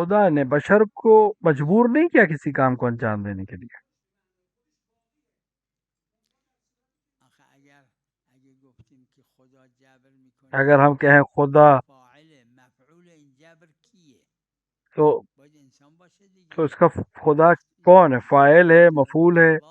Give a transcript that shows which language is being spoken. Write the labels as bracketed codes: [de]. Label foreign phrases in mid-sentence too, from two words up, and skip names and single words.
[ur] خدا نے بشر کو مجبور نہیں کیا کسی کام کو انجام دینے کے لیے. [fa] آخه اگر گفتیم که خدا جبر میکنه، [ur] اگر ہم کہیں خدا [fa] فاعل مفعول این جبر کیه؟ [ur] تو [fa] باید انسان باشه دیگه. [ur] تو اس کا خدا کون ہے؟ فاعل ہے، مفعول ہے.